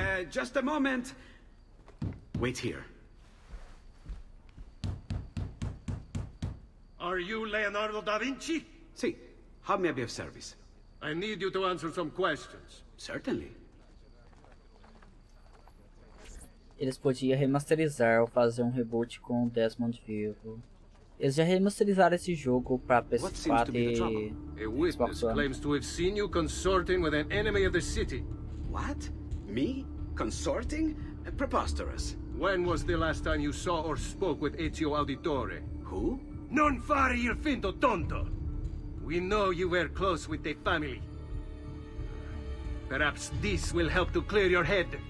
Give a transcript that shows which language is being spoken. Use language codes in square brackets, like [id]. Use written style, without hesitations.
[en] Just a moment. Wait here. Are you Leonardo da Vinci? See, how may I be of service? I need you to answer some questions. Certainly. [pt] Eles podiam remasterizar ou fazer um reboot com o Desmond vivo. Eles já remasterizaram esse jogo para PS4 e [en] A witness claims to have seen you consorting with an enemy of the city. What? Me? Consorting? Preposterous. When was the last time you saw or spoke with Ezio Auditore? Who? [it] Non fare il finto tonto! [en] We know you were close with the family. Perhaps this will help to clear your head.